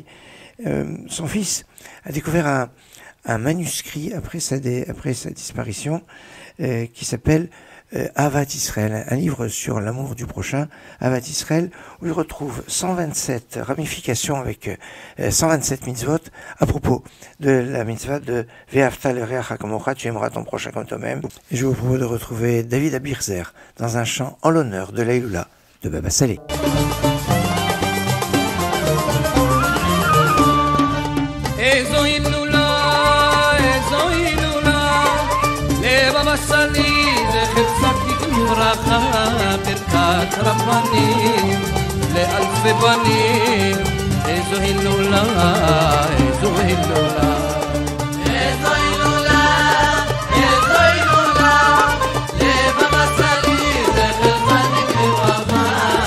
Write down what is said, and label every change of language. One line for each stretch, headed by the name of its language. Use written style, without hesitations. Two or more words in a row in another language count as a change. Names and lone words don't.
French: Son fils a découvert un manuscrit après sa disparition qui s'appelle Avat Israël, un livre sur l'amour du prochain, Avat Israël, où il retrouve 127 ramifications avec 127 mitzvot à propos de la mitzvah de
Hebrew: ואהבת לרעך כמוך,
French: tu aimeras ton prochain comme toi-même. Et je vous propose de retrouver David Abirzer dans un chant en l'honneur de la Hiloula de Baba Salé.
Hebrew: ברכת רבנים לאלפי בנים, איזו הילולה, איזו הילולה, איזו הילולה, איזו הילולה, לבבא סאלי זכר צדיק לברכה.